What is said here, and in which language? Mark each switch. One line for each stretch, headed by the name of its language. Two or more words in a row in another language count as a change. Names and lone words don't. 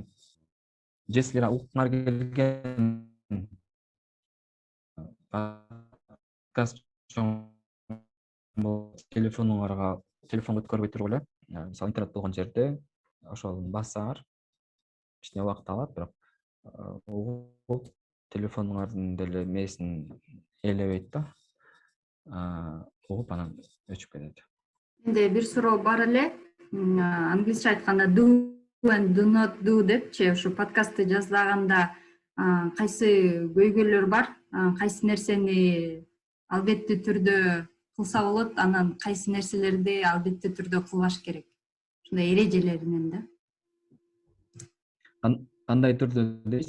Kyrgyz: Же силер уккуңар келген подкаст чоң телефонуңарга өткөрбөй туруп эле, мисалы интернет болгон жерде ошону бассаңар кичине убакыт алат, бирок телефонуңардын деле мээсин ээлебейт да. Угуп анан өчүп кетет. Менде бир суроо бар эле. Англисче айтканда
English: do and do not do
Kyrgyz: депчи, ушу подкастты жасаганда кайсы көйгөйлөр бар, кайсы нерсени албеттүү түрдө кылса болот, анан кайсы нерселерди албеттүү түрдө кылбаш керек. Ушундай эрежелеринен да. Кандай түрдө дейсиз?